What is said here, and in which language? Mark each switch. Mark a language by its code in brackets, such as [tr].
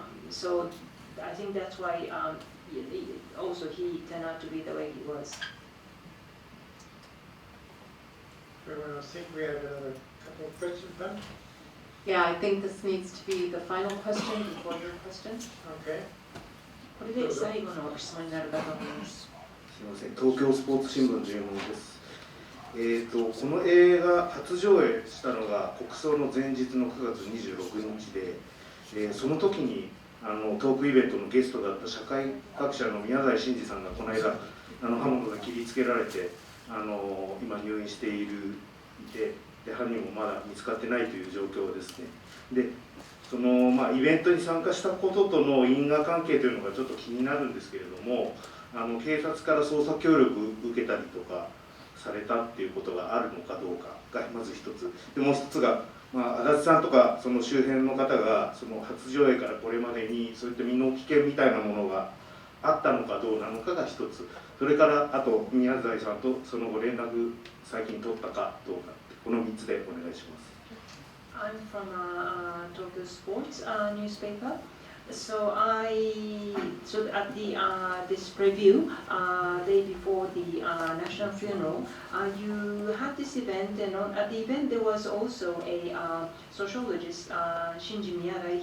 [en] So, I think that's why also he turned out to be the way he was. I think we have another couple of questions then. Yeah, I think this needs to be the final question before your question. Okay. [ja] これで最後の質問になるかと思います。すみません、東京スポーツ新聞というものです。この映画初上映したのが国葬の前日の9月26日で、その時にトークイベントのゲストだった社会学者の宮台真司さんがこの間刃物で切りつけられて今入院していてで犯人もまだ見つかってないという状況ですね。でそのイベントに参加したこととの因果関係というのがちょっと気になるんですけれども、警察から捜査協力を受けたりとかされたっていうことがあるのかどうかがまず一つで、もう一つが、足立さんとかその周辺の方がその初上映からこれまでにそういった身の危険みたいなものがあったのかどうなのかが一つ、それからあと宮台さんとその後連絡最近取ったかどうか、この3つでお願いします。 [en] I'm from Tokyo Sports newspaper. So at this preview day before the national funeral, you had this event, and at the event there was also a sociologist, Shinji Miyadai.